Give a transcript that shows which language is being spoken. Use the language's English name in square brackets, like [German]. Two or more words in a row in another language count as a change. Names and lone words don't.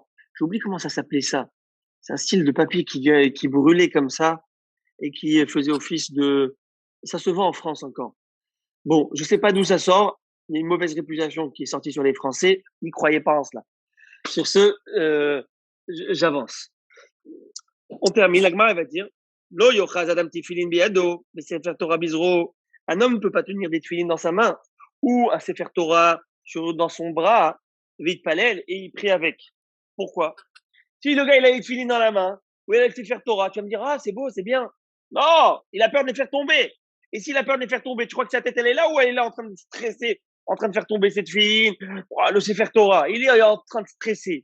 [French] J'oublie comment ça s'appelait ça. C'est un style de papier qui brûlait comme ça et qui faisait office de. Ça se vend en France encore. Bon, je sais pas d'où ça sort. Il y a une mauvaise réputation qui est sortie sur les Français. N'y croyez pas en cela. Sur ce, j'avance. On termine. La Gemara va dire [Hebrew] לא יאחז אדם תפילין בידו ספר תורה בזרועו. [French] Un homme ne peut pas tenir des tefilines dans sa main ou un [Hebrew] ספר תורה [French] dans son bras, [Hebrew] ויתפלל, [French] et il prie avec. Pourquoi? Si le gars il a les tefilines dans la main ou il a le [Hebrew] ספר תורה, [French] tu vas me dire ah c'est beau, c'est bien. Non, il a peur de les faire tomber. Et s'il a peur de les faire tomber, tu crois que sa tête elle est là ou elle est là en train de stresser, en train de faire tomber cette fille, le [Hebrew] ספר תורה, [French] il est en train de stresser.